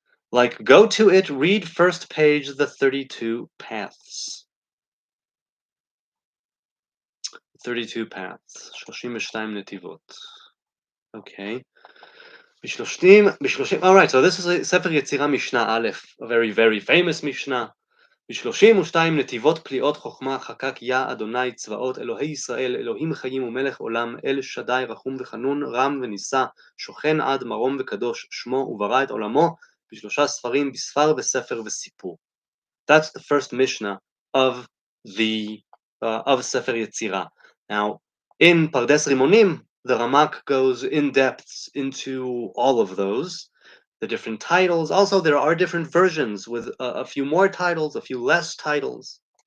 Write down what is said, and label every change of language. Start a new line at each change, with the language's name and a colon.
English: Like, go to it, read first page, the 32 paths. 32 paths. 32 נתיבות. Okay. Alright, so this is a ספר יצירה משנה א', a very very famous משנה.
Hebrew: ב32 נתיבות פליאות חוכמה חקק יה אדוני צבאות אלוהי ישראל אלוהים חיים ומלך עולם אל שדי רחום וחנון רם ונישא שוכן עד מרום וקדוש שמו וברא את עולמו בשלושה ספרים בספר וספר וסיפור.
English: That's the first Mishnah of the of Sefer Yetzirah. Now, in Pardes Rimonim, the Ramak goes in depth into all of those, the different titles. Also, there are different versions with a few more titles, a few less titles.